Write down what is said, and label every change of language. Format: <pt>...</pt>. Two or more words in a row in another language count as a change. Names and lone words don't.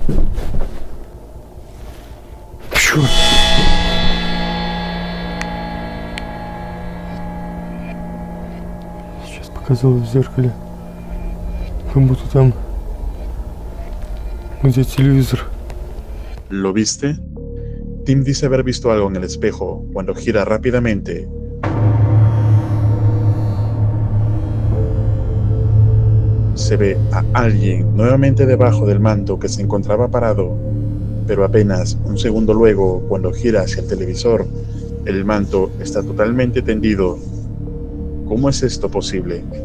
<ru>Черт! Сейчас показалось в зеркале. Как будто там, где телевизор.</ru> <es>¿Lo viste? Tim dice haber visto algo en el espejo cuando gira rápidamente. Se ve a alguien nuevamente debajo del manto que se encontraba parado, pero apenas un segundo luego, cuando gira hacia el televisor, el manto está totalmente tendido. ¿Cómo es esto posible?</es>